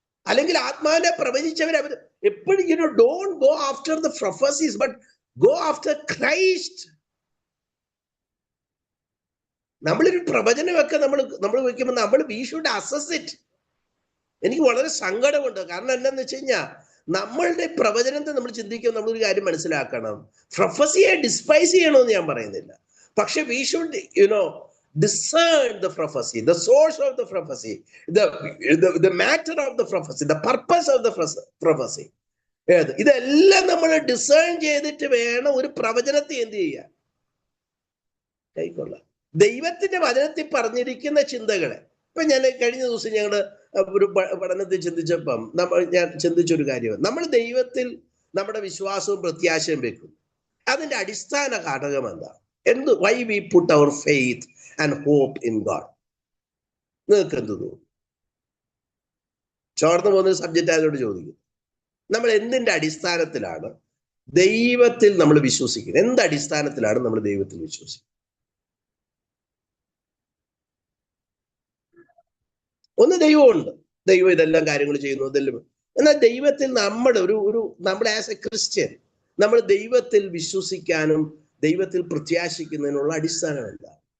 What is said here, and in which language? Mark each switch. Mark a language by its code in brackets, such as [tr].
[ml] അല്ലെങ്കിൽ ആത്മാവിനെ പ്രവചിച്ചവർ അവർ എപ്പോഴും [en] Don't go after the prophecies but go after Christ. [ml] നമ്മളൊരു പ്രവചനമൊക്കെ നമ്മൾ വയ്ക്കുമ്പോൾ [en] We should assess it. [ml] എനിക്ക് വളരെ സങ്കടമുണ്ട്. കാരണം എന്താന്ന് വെച്ച് കഴിഞ്ഞാൽ നമ്മളുടെ പ്രവചനത്തെ നമ്മൾ ചിന്തിക്കുമ്പോൾ നമ്മളൊരു കാര്യം മനസ്സിലാക്കണം. പ്രൊഫസിയെ ഡിസ്പൈസ് ചെയ്യണമെന്ന് ഞാൻ പറയുന്നില്ല, പക്ഷെ [en] We should discern the prophecy, the source of the prophecy, the matter of the prophecy, the purpose of the prophecy. [ml] ഇതെല്ലാം നമ്മൾ ഡിസേൺ ചെയ്തിട്ട് വേണം ഒരു പ്രവചനത്തെ എന്ത് ചെയ്യാൻ കൈക്കൊള്ളാം. ദൈവത്തിന്റെ വചനത്തിൽ പറഞ്ഞിരിക്കുന്ന ചിന്തകളെ ഇപ്പൊ ഞാൻ കഴിഞ്ഞ ദിവസം ഞങ്ങളുടെ ഒരു പഠനത്തിൽ ചിന്തിച്ചപ്പം ഞാൻ ചിന്തിച്ചൊരു കാര്യം, നമ്മൾ ദൈവത്തിൽ നമ്മുടെ വിശ്വാസവും പ്രത്യാശയും വെക്കും. അതിന്റെ അടിസ്ഥാന ഘടകം എന്താ? [en] why we put our faith and hope in God? [ml] നിങ്ങൾക്ക് എന്ത് തോന്നുന്നു? ചോർന്നു പോകുന്നൊരു സബ്ജക്റ്റ് ആയതുകൊണ്ട് ചോദിക്കും. നമ്മൾ എന്തിന്റെ അടിസ്ഥാനത്തിലാണ് ദൈവത്തിൽ നമ്മൾ വിശ്വസിക്കുന്നത്? എന്ത് അടിസ്ഥാനത്തിലാണ് നമ്മൾ ദൈവത്തിൽ വിശ്വസിക്കുന്നത്? ഒന്ന് ദൈവമുണ്ട്, ദൈവം ഇതെല്ലാം കാര്യങ്ങൾ ചെയ്യുന്നു, ഇതെല്ലാം. എന്നാൽ ദൈവത്തിൽ നമ്മൾ [en] as a Christian [ml] നമ്മൾ ദൈവത്തിൽ വിശ്വസിക്കാനും ദൈവത്തിൽ പ്രത്യാശിക്കുന്നതിനുള്ള അടിസ്ഥാനം എന്താ?